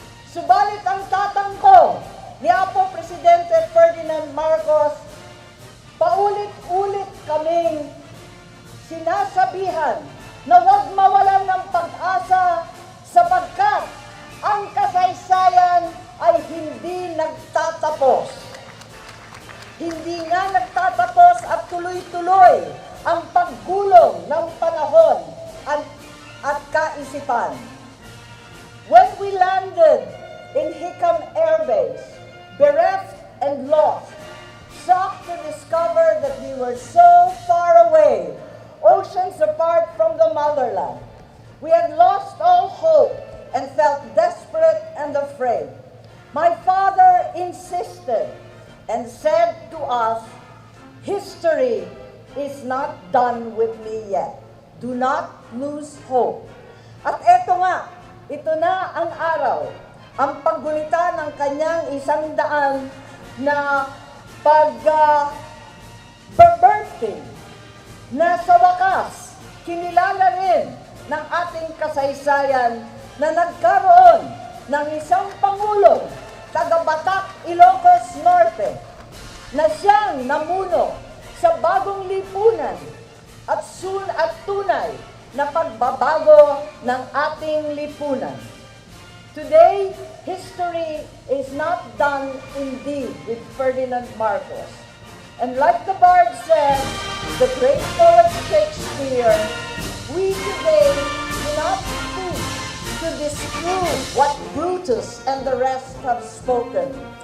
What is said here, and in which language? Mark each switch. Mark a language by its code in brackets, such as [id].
[tl] Subalit ang tatangko ni Apo Presidente Ferdinand Marcos, paulit-ulit kaming sinasabihan na huwag mawalan ng pag-asa sapagkat ang kasaysayan ay hindi nagtatapos. Hindi nga nagtatapos at tuloy-tuloy ang paggulong ng panahon at kaisipan. [en] When we landed in Hicam Air Base, bereft and lost, shocked to discover that we were so far away, oceans apart from the motherland. We had lost all hope and felt desperate and afraid. My father insisted and said to us, "History is not done with me yet. Do not lose hope." [tl] At eto nga, ito na ang araw, ang paggunita ng kanyang 100 na pag-birthday na sa wakas, kinilala rin ng ating kasaysayan na nagkaroon ng isang Pangulong taga-Batak, Ilocos Norte, na siyang namuno sa bagong lipunan at tunay na pagbabago ng ating lipunan. [en] Today, history is not done indeed with Ferdinand Marcos. And like the bard said, the great poet Shakespeare, we today do not speak to disprove what Brutus and the rest have spoken.